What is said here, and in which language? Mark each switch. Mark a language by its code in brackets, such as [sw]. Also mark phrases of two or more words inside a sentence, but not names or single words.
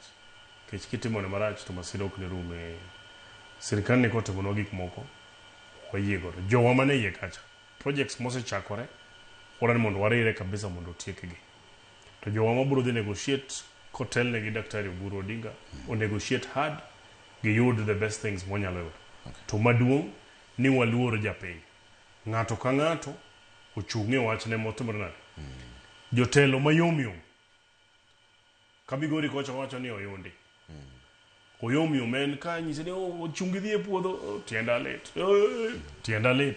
[luo] Kech kitimo ni marach to masira ok ne rume. Sirikal ni kotimonwa gik moko wayie godo. Jowa mane yie kacha. Projects mosechakore wadwani mondo warire kabisa mondo otiekgi. To jowa mabiro dhi negotiate kotelne gi Daktari Oburu Odinga o [en] negotiate hard [luo] giyud [en] the best things [luo] monyalo yudo. To maduong' ni waluor japiny. Ng'ato ka ng'ato ochung' e wachne motimore nade. Jotelo mayom Kamigori kocha wacho ni oyundi. Oyom en ka nyise ni ochungi dhi e puodho tienda lit.